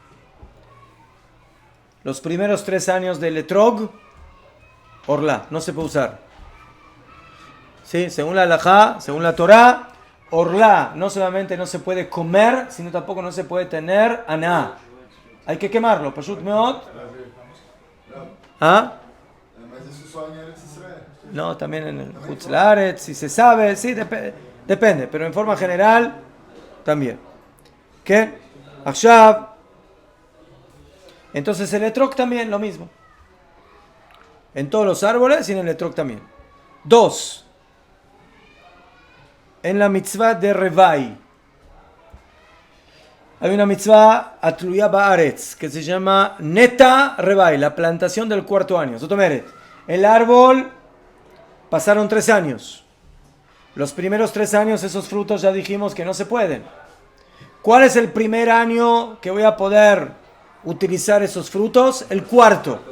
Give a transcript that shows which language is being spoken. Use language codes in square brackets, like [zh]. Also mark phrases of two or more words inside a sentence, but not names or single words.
[es] Los primeros 3 años del etrog, orla, no se puede usar. ¿Sí? Según la halajá, según la Torá, orla no solamente no se puede comer, sino tampoco no se puede tener aná. Hay que quemarlo. [he] פשוט מאוד. ¿Ah? [pt] Mas isso só em Eretz Israel. [es] No, también en el [he] חוץ לארץ, [es] si se sabe, sí, depende, pero en forma general, también. ¿Qué? Akshav. Entonces el etrog también, lo mismo. En todos los árboles y en el etrog también. 2. En la mitzvah de Revai. Hay una [he] מצווה תלויה בארץ [es] que se llama [he] נטע רבעי, [es] la plantación del 4º año. Sotomeret, el árbol pasaron 3 años. Los primeros 3 años esos frutos ya dijimos que no se pueden. ¿Cuál es el primer año que voy a poder utilizar esos frutos?